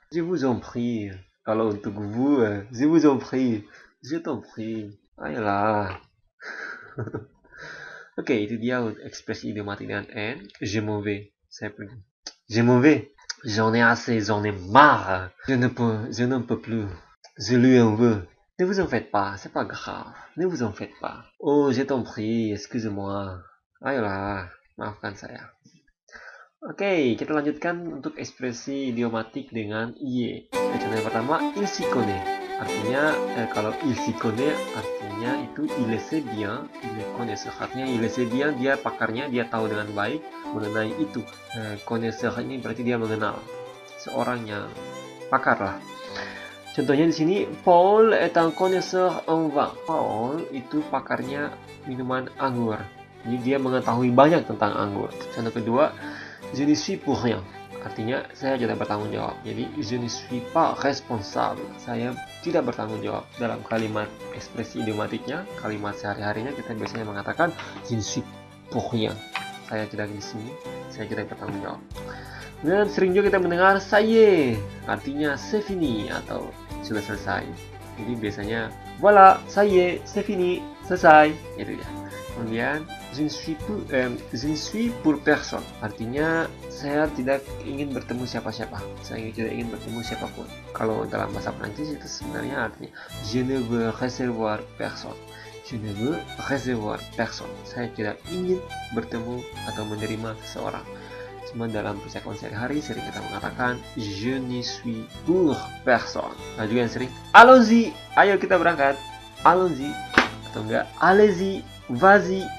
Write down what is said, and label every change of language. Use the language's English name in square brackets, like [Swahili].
[French] Je vous en prie, [Indonesian] kalau untuk [French] vous, je vous en prie, je t'en prie, [Indonesian] ayolah. Oke, itu dia ekspresi idiomatik dengan en. [French] Je m'en vais, [Indonesian] saya pergi. [French] Je m'en vais, j'en ai assez, j'en ai marre. Je n'en peux plus. Je lui en veux. Ne vous en faites pas, c'est pas grave. Ne vous en faites pas. Oh, je t'en prie, excusez-moi. [Indonesian] Ayolah, maafkan saya. Oke, kita lanjutkan untuk ekspresi idiomatik dengan y. Contoh yang pertama, [French] il s'y connaît. [Indonesian] Artinya, kalau [French] il s'y connaît, [Indonesian] artinya itu [French] il le sait bien, il le connaisseur. [Indonesian] Artinya [French] il le sait bien, [Indonesian] dia pakarnya, dia tahu dengan baik mengenai itu. Connaisseur ini berarti dia mengenal. Seorang yang pakar lah. Contohnya di sini, [French] Paul est un connaisseur en vin. [Indonesian] Paul itu pakarnya minuman anggur. Jadi dia mengetahui banyak tentang anggur. Contoh kedua, [French] je ne suis pour rien. [Indonesian] Artinya saya tidak bertanggung jawab. [French] Jadi je ne suis pas responsable. [Indonesian] Saya tidak bertanggung jawab. Dalam kalimat ekspresi idiomatiknya, kalimat sehari-harinya kita biasanya mengatakan [French] je ne suis pour rien. [Indonesian] Saya tidak di sini. Saya tidak bertanggung jawab. Dan sering juga kita mendengar [French] ça y est, [Indonesian] artinya [French] c'est fini [Indonesian] atau sudah selesai. Jadi biasanya [French] voilà, ça y est, c'est fini, [Indonesian] selesai, gitu ya. Kemudian [French] je ne suis pour personne, [Indonesian] artinya saya tidak ingin bertemu siapa-siapa. Saya tidak ingin bertemu siapapun. Kalau dalam bahasa Prancis itu sebenarnya artinya [French] je ne veux recevoir personne. Je ne veux recevoir personne. [Indonesian] Saya tidak ingin bertemu atau menerima seseorang. Cuma dalam percakapan sehari-hari sering kita mengatakan [French] je ne suis pour personne. [Indonesian] Nah juga yang sering allons-y, ayo kita berangkat. Allons-y atau enggak [French] allez-y, vas-y.